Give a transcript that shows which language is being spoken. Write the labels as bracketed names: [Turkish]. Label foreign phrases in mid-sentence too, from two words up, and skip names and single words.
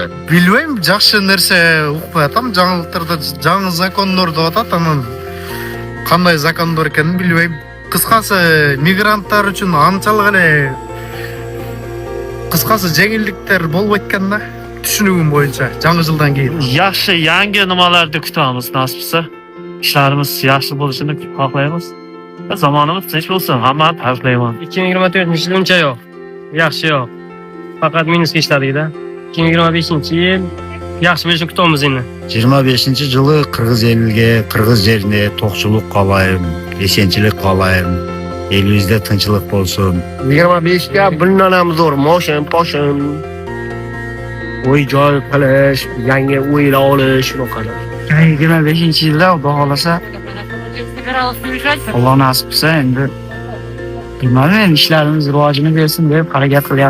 [Kyrgyz] Bilmeyim, жақсы нәрсе оқып атам, жаңылықтарда жаңы закондар деп атат, анан кандай закондар экенин билбейм. Кыскасы мигранттар үчүн анчалык эле кыскасы жеңилдиктер болбойт экен да. Түшүнүгүм боюнча жаңы жылдан кийин. [Uzbek] Yaxshi yangi nimalarni kutamiz nasib etsa. İşlerimiz yaxshi bo'lishini xohlaymiz. Zamonimiz tinch bo'lsin, hammani tabriklayman. 2024 yiluncha yo'q. Yaxshi yo'q. Faqat minusga ishladik-da. 2025-yil yaxshi bo'lishini kutamiz endi. [Kyrgyz] 25-жылы кыргыз элге, кыргыз жерине токчулук каалайм, эсенчилик каалайм. Элибизде тынчылык болсун. [Uzbek] 25 ga bundan zo'r moshin, poshin. Uy joy qilish, yangi uylar olish, shunaqa. 25-yilda Xudo xolasa Alloh nasib etsa endi bilmadim, ishlarimiz rivojini bersin deb harakat qilyapmiz.